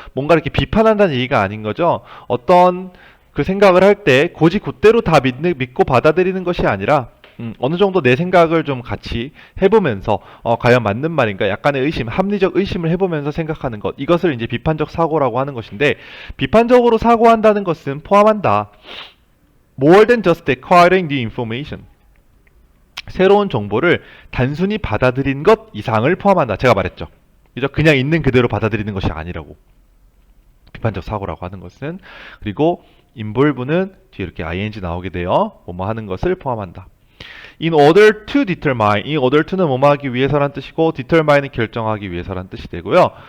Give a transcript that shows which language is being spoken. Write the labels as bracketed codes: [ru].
[ko] 뭔가 이렇게 비판한다는 얘기가 아닌 거죠. 어떤 그 생각을 할 때 고지 곧대로 다 믿고 받아들이는 것이 아니라 어느 정도 내 생각을 좀 같이 해보면서 과연 맞는 말인가, 약간의 의심, 합리적 의심을 해보면서 생각하는 것, 이것을 이제 비판적 사고라고 하는 것인데, 비판적으로 사고한다는 것은 포함한다. [en] More than just acquiring new information. [ko] 새로운 정보를 단순히 받아들인 것 이상을 포함한다. 제가 말했죠. 그죠? 그냥 있는 그대로 받아들이는 것이 아니라고. 비판적 사고라고 하는 것은. 그리고 involve는 뒤에 이렇게 ing 나오게 돼요. 뭐뭐 하는 것을 포함한다. [en] In order to determine, [ko] in order to는 뭐뭐 하기 위해서란 뜻이고 determine은 결정하기 위해서란 뜻이 되고요.